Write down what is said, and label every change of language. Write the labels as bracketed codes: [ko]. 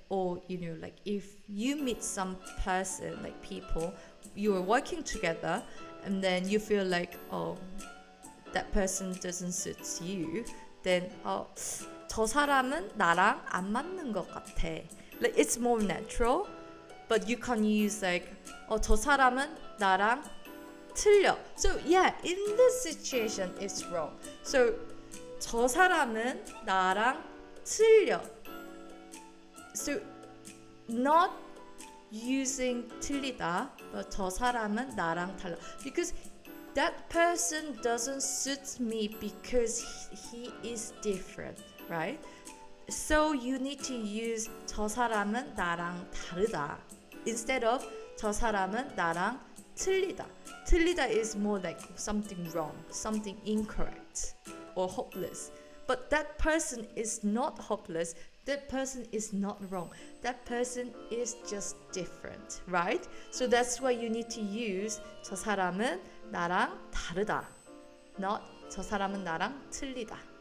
[en] Or like if you meet some person, like people, you are working together, and then you feel like that person doesn't suit you, then [ko] 저 사람은 나랑 안 맞는 것 같아. [en] Like it's more natural, but you can use like [ko] 저 사람은 나랑 틀려. [en] So in this situation it's wrong. [ko] So 저 사람은 나랑 틀려. [en] So not using [ko] 틀리다, but 저 사람은 나랑 달라. [en] Because that person doesn't suit me because he is different, right? So you need to use [ko] 저 사람은 나랑 다르다 [en] instead of [ko] 저 사람은 나랑 틀리다. [en] 틀리다 is more like something wrong, something incorrect or hopeless. But that person is not hopeless. That person is not wrong. That person is just different, right? So that's why you need to use [ko] 저 사람은 나랑 다르다, [en] not [ko] 저 사람은 나랑 틀리다.